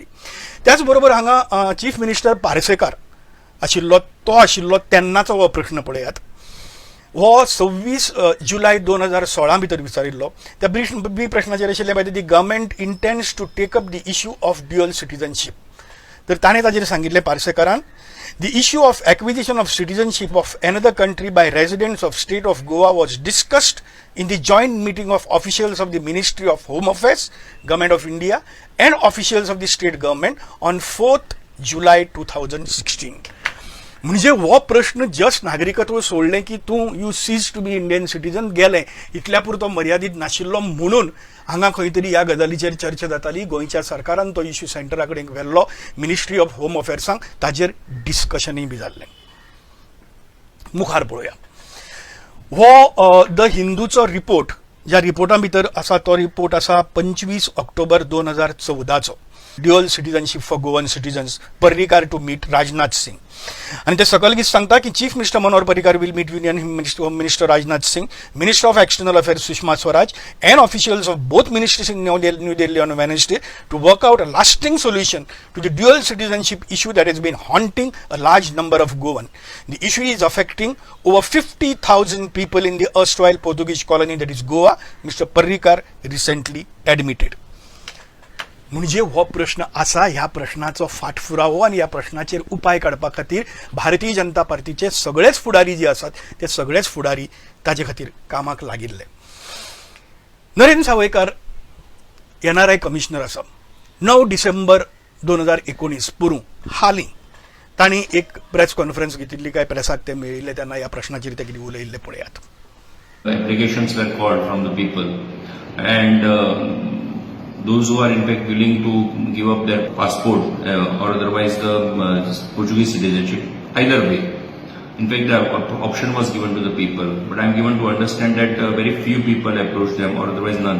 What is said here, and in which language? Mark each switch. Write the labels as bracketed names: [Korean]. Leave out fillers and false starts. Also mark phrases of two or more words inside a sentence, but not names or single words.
[Konkani] त्याच बरोबर हांगा चीफ मिनिस्टर पार्सेकार आशिल्लो, तो आशिल्लो तेन्नाचो हो प्रश्न पळयात. हो 26 जुलय 2016 भितर विचारिल्लो. त्या प्रश्नाचेर आशिल्लें, [English] whether the government intends to take up the issue of dual citizenship. [Konkani] तर ताणें ताजेर सांगिल्लें पार्सेकारान [English] The issue of acquisition of citizenship of another country by residents of state of Goa was discussed in the joint meeting of officials of the Ministry of Home Affairs, Government of India and officials of the state government on 4th July 2016. [Konkani] म्हणजे हो प्रश्न जस्ट नागरिकत्व सोडलें की तूं [English] you cease to be Indian citizen [Konkani] गेलें इतल्या पुरतो मर्यादीत नाशिल्लो म्हणून हांगा खंय तरी ह्या गजालीचेर चर्चा जाताली. गोंयच्या सरकारान तो इश्यू सेंटरा कडेन व्हेल्लो, मिनिस्ट्री ऑफ होम अफेर्सांक ताजेर डिस्कशनय बी जाल्लें. मुखार पळोवया. हो द हिंदूचो रिपोर्ट, ज्या रिपोर्टा भितर आसा तो रिपोर्ट आसा 25 ऑक्टोबर 2014चो, [English] dual citizenship for Goan citizens, Parrikar to meet Rajnath Singh. [Konkani] आणि ते सकयल कितें सांगता की [English] chief minister Manohar Parrikar will meet Union Home Minister Rajnath Singh, Minister of External Affairs Sushma Swaraj and officials of both ministries in New Delhi on Wednesday to work out a lasting solution to the dual citizenship issue that has been haunting a large number of Goan. The issue is affecting over 50,000 people in the erstwhile Portuguese colony that is Goa, Mr. Parrikar recently admitted. [Konkani] म्हणजे हो प्रश्न आसा, ह्या प्रश्नाचो फाटफुरावो आनी ह्या प्रश्नाचेर उपाय काडपा खातीर भारतीय जनता पार्टीचे सगळेच फुडारी जे आसात ते सगळेच फुडारी ताजे खातीर कामाक लागिल्ले. नरेंद्र सावयकार NRI कमिशनर आसा. 9 डिसेंबर 2019 पुरू हालीं तांणी एक [English] press conference [Konkani] घेतिल्ली, काय प्रेसाक ते मेळिल्ले तेन्ना ह्या प्रश्नाचेर ते कितें उलयिल्ले पळयात. [English] Applications were called from the people, and those who are in fact willing to give up their passport or otherwise the Portuguese citizenship, either way. In fact, the option was given to the people, but I am given to understand that very few people approached them, or otherwise none.